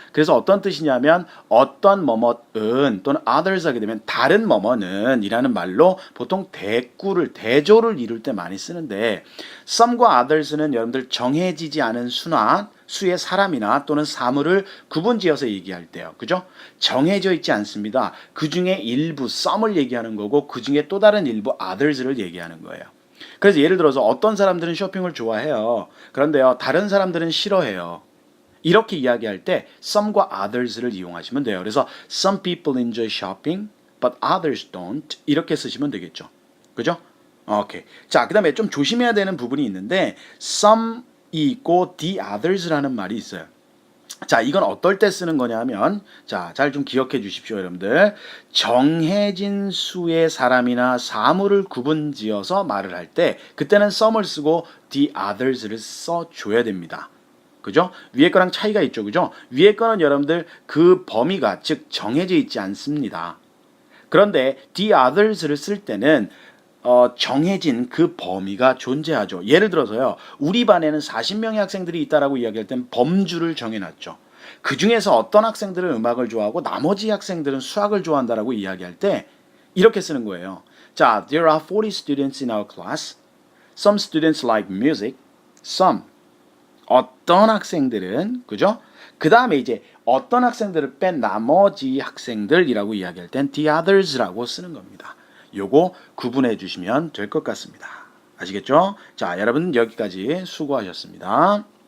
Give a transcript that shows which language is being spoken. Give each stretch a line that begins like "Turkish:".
Korean: 그래서 어떤 뜻이냐면 어떤 뭐뭐은 또는 others 하게 되면 다른 뭐뭐는 이라는 말로 보통 대조를 이룰 때 많이 쓰는데 some과 others는 여러분들 정해지지 않은 수의 사람이나 또는 사물을 구분지어서 얘기할 때요. 그죠? 정해져 있지 않습니다. 그 중에 일부 some을 얘기하는 거고 그 중에 또 다른 일부 others를 얘기하는 거예요. 그래서 예를 들어서 어떤 사람들은 쇼핑을 좋아해요. 그런데요, 다른 사람들은 싫어해요. 이렇게 이야기할 때 some과 others를 이용하시면 돼요.
English: 그래서 some people enjoy shopping, but others don't.
Korean: 이렇게 쓰시면 되겠죠. 그죠? 오케이. 자, 그 다음에 좀 조심해야 되는 부분이 있는데 some 있고 the others라는 말이 있어요. 자, 이건 어떨 때 쓰는 거냐면 자, 잘 좀 기억해 주십시오, 여러분들. 정해진 수의 사람이나 사물을 구분지어서 말을 할 때 그때는 some을 쓰고 the others를 써줘야 됩니다. 그죠? 위에 거랑 차이가 있죠, 그죠? 위에 거는 여러분들 그 범위가 즉 정해져 있지 않습니다. 그런데 the others를 쓸 때는 정해진 그 범위가 존재하죠. 예를 들어서요. 우리 반에는 40명의 학생들이 있다라고 이야기할 땐 범주를 정해놨죠. 그 중에서 어떤 학생들은 음악을 좋아하고 나머지 학생들은 수학을 좋아한다라고 이야기할 때 이렇게 쓰는 거예요.
English: 자, there are 40 students in our class. Some students like music.
Korean: Some. 어떤 학생들은, 그죠? 그 다음에 이제 어떤 학생들을 뺀 나머지 학생들이라고 이야기할 땐 the others라고 쓰는 겁니다. 요거 구분해 주시면 될 것 같습니다. 아시겠죠? 자, 여러분 여기까지 수고하셨습니다.